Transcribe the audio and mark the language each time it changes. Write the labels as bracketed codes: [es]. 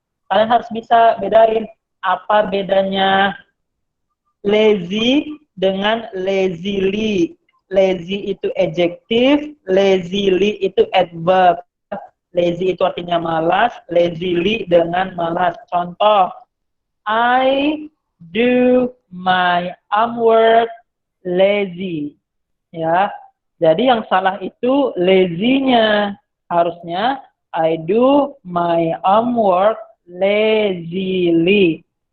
[id] Kalian harus bisa bedain apa bedanya lazy dengan lazily. Lazy itu adjective, lazily itu adverb. Lazy itu artinya malas, lazily dengan malas. Contoh, [en] I do my homework lazy. [id] Ya. Jadi yang salah itu lazy-nya. Harusnya [en] I do my homework lazily.